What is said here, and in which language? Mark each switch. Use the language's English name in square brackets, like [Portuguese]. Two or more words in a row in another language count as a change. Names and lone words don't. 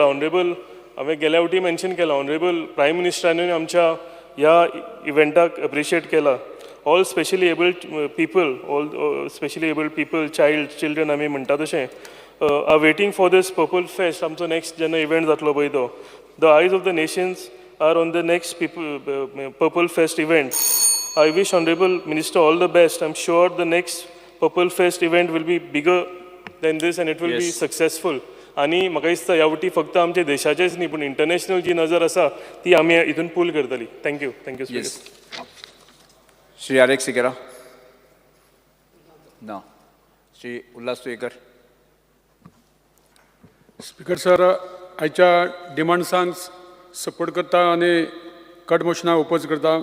[Konkani] ऑनरेबल हांवें गेल्या वटी मेन्शन केला, [English] Honorable Prime [Konkani] मिनिस्टरानूय आमच्या ह्या इव्हेंटाक एप्रिशिएट केला. [English] All specially abled people, all specially abled people, children [Konkani] आमी म्हणटा तशें [English] are waiting for this Purple Fest. [Konkani] आमचो नेक्स्ट जेन्ना इव्हेंट जातलो पळय तो, [English] The eyes of the nations are on the next Purple Fest event. I wish Honorable Minister all the best. I'm sure the next Purple Fest event will be bigger than this and it will be successful. [Konkani] आणि म्हाका दिसता ह्या वटी फक्त आमच्या देशाचेच न्ही पूण इंटरनॅशनल जी नजर आसा ती आमी हितून पूल करतली. [English] Thank you. Thank you. [Konkani] श्री आरेक सिकेरा ना, श्री उल्हास तुयेकर. [English] Speaker sir, [Konkani] आयच्या डिमांड्सांक सपोर्ट करता आनी कट मोशनाक ओपोज करता.